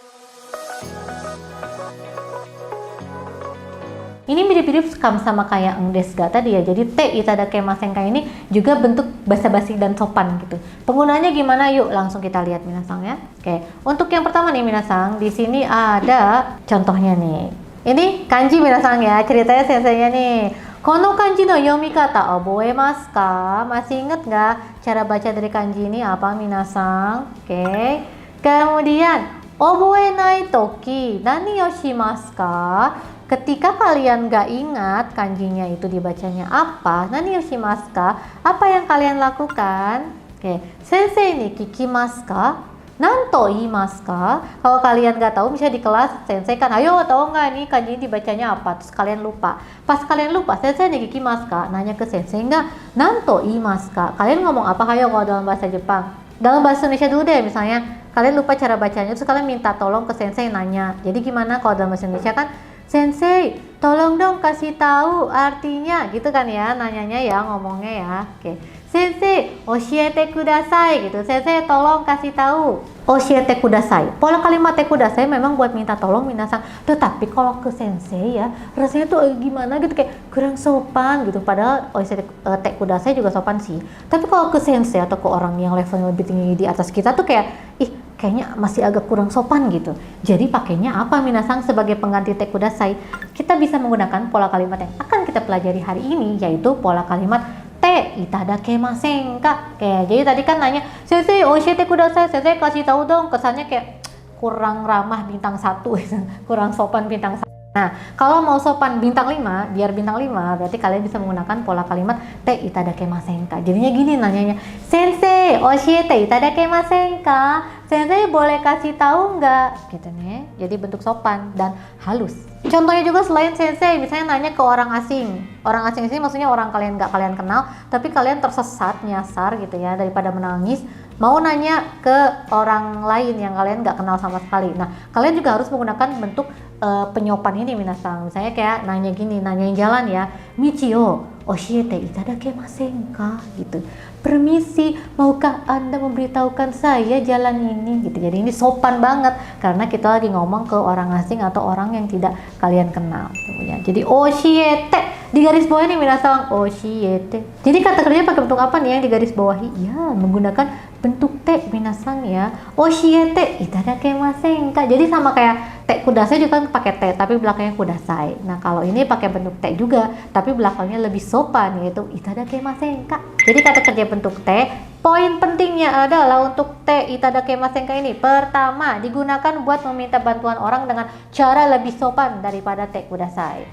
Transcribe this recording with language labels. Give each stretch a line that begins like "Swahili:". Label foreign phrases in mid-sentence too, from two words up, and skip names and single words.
Indonesian: Ini mirip-mirip sama kayak
Japanese: ですが
Indonesian: tadi ya. Jadi
Japanese: ていただきませんか
Indonesian: ini juga bentuk basa-basi dan sopan gitu. Penggunaannya gimana? Yuk langsung kita lihat minasang ya. Oke, untuk yang pertama nih minasang, di sini ada contohnya nih. Ini kanji minasang ya, ceritanya senseinya nih.
Japanese: この漢字の読み方覚えますか?
Indonesian: Masih inget nggak cara baca dari kanji ini apa minasang? Oke.
Japanese: Kemudian 覚えないとき何をしますか?
Indonesian: Ketika kalian gak ingat kanjinya itu dibacanya apa,
Japanese: 何をしますか?
Indonesian: Apa yang kalian lakukan? Oke.
Japanese: 先生に聞きますか? 何と言いますか?
Indonesian: Kalau kalian nggak tahu, misalnya di kelas sensei kan, ayo tahu nggak nih kanji dibacanya apa? Terus kalian lupa. Pas kalian lupa, sensei nih
Japanese: 聞きますか?
Indonesian: Nanya ke sensei nggak?
Japanese: 何と言いますか?
Indonesian: Kalian ngomong apa? Ayo kalau dalam bahasa Jepang. Dalam bahasa Indonesia dulu deh, misalnya kalian lupa cara bacanya, terus kalian minta tolong ke sensei nanya. Jadi gimana kalau dalam bahasa Indonesia kan? Sensei, tolong dong kasih tahu artinya, gitu kan ya, nanyanya ya, ngomongnya ya. Oke.
Japanese: 先生、教えてください gitu.
Indonesian: Sensei, tolong kasih tahu.
Japanese: 教えてください.
Indonesian: Pola kalimat
Japanese: てください
Indonesian: memang buat minta tolong minasang. Tetapi kalau ke sensei ya, rasanya tuh gimana gitu, kayak kurang sopan gitu. Padahal
Japanese: 教えててください
Indonesian: juga sopan sih. Tapi kalau ke sensei atau ke orang yang levelnya lebih tinggi di atas kita tuh kayak, kayaknya masih agak kurang sopan gitu. Jadi pakainya apa minasang sebagai pengganti
Japanese: てください?
Indonesian: Kita bisa menggunakan pola kalimat yang akan kita pelajari hari ini, yaitu pola kalimat
Japanese: ていただきませんか.
Indonesian: Oke, jadi tadi kan nanya,
Japanese: 先生教えてください,
Indonesian: sensei kasih tahu dong. Kesannya kayak kurang ramah bintang 1, kurang sopan bintang 1. Nah, kalau mau sopan bintang 5, biar bintang 5, berarti kalian bisa menggunakan pola kalimat
Japanese: ていただきませんか.
Indonesian: Jadinya gini nanyanya,
Japanese: 先生教えていただきませんか?
Indonesian: Sensei boleh kasih tahu nggak? Gitu nih. Jadi bentuk sopan dan halus. Contohnya juga selain sensei, misalnya nanya ke orang asing. Orang asing ini maksudnya orang nggak kalian kenal, tapi kalian tersesat, nyasar gitu ya, daripada menangis, mau nanya ke orang lain yang kalian nggak kenal sama sekali. Nah, kalian juga harus menggunakan bentuk penyopan ini minasang. Misalnya kayak nanya gini, nanyain jalan ya,
Japanese: 道を教えていただきませんか? Gitu.
Indonesian: Permisi, maukah Anda memberitahukan saya jalan ini? Gitu. Jadi ini sopan banget karena kita lagi ngomong ke orang asing atau orang yang tidak kalian kenal. Jadi oshiete di garis bawah ini minasang, oshiete. Jadi kata kerja pakai bentuk apa nih yang di garis bawahi? Ya, menggunakan bentuk te minasang ya.
Japanese: 教えていただきませんか?
Indonesian: Jadi sama kayak
Japanese: てください
Indonesian: juga kan pakai te, tapi belakangnya kudasai. Nah, kalau ini pakai bentuk te juga, tapi belakangnya lebih sopan, yaitu
Japanese: いただきませんか.
Indonesian: Jadi kata kerja bentuk te, poin pentingnya adalah untuk
Japanese: ていただきませんか
Indonesian: ini. Pertama, digunakan buat meminta bantuan orang dengan cara lebih sopan daripada
Japanese: てください.